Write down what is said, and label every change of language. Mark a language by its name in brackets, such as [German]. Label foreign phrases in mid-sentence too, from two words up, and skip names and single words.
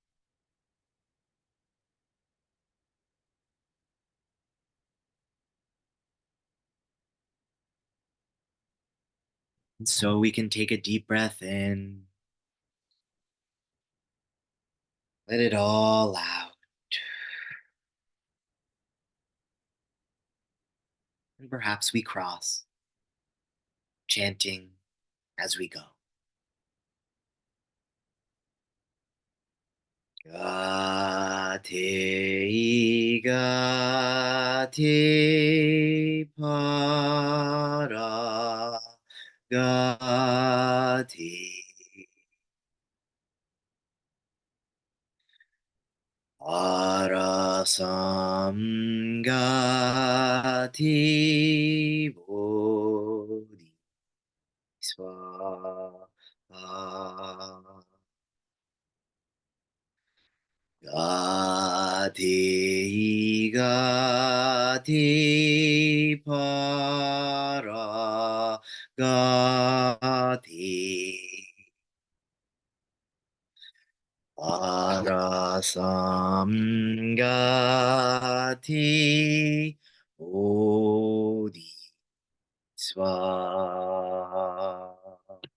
[English] And so we can take a deep breath in, let it all out. and perhaps we cross, chanting as we go. [Sanskrit] गते गते पर गते आर सम् गते बोधि स्वाहा. गति गति पर गति पर संगति बोधि स्वाहा.